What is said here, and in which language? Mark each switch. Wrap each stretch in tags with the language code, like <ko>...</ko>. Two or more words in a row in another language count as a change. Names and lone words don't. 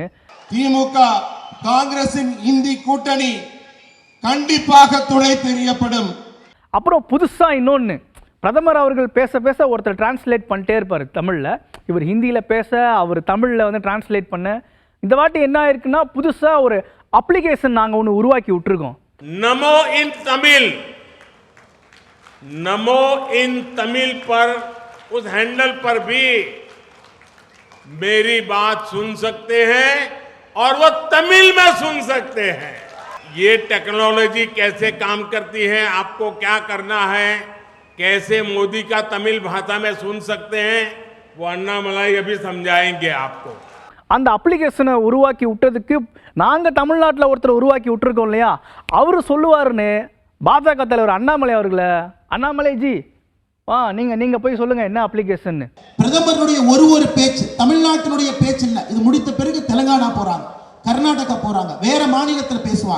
<ta>திமுக காங்கிரசின் இந்தி கூட்டணி கண்டிப்பாக துணை தெரியப்படும். அப்புறம் புதுசாக இன்னொன்று பிரதமர் அவர்கள் பேச பேச ஒருத்தர் டிரான்ஸ்லேட் பண்ணிட்டே இருப்பார் தமிழில், இவர் ஹிந்தியில் பேச அவர் தமிழில் வந்து டிரான்ஸ்லேட் பண்ண. இந்த வாட்டி என்ன ஆயிருக்குன்னா புதுசாக ஒரு அப்ளிகேஷன் நாங்கள் ஒன்று உருவாக்கி விட்டுருக்கோம்.</ta> <hi>நமோ इन तमिल पर उस हैंडल पर भी मेरी बात सुन सकते हैं और वो तमिल में सुन सकते हैं. ये टेक्नोलॉजी कैसे काम करती है, आपको क्या करना है, कैसे मोदी का तमिल भाषा में सुन सकते हैं, वो अन्नामलाई अभी समझाएंगे आपको.</hi> <ta>அந்த அப்ளிகேஷனை உருவாக்கி விட்டதுக்கு நாங்கள் தமிழ்நாட்டில் ஒருத்தர் உருவாக்கி விட்டுருக்கோம் இல்லையா, அவர் சொல்லுவாருன்னு பாஜக தலைவர் அண்ணாமலை அவர்களை, அண்ணாமலை ஜி நீங்கள் போய் சொல்லுங்கள் என்ன அப்ளிகேஷன். பிரதமருடைய ஒரு பேச்சு தமிழ்நாட்டினுடைய பேச்சு இல்லை. இது முடித்த பிறகு தெலுங்கானா போகிறாங்க, கர்நாடகா போகிறாங்க, வேற மாநிலத்தில் பேசுவாங்க.</ta>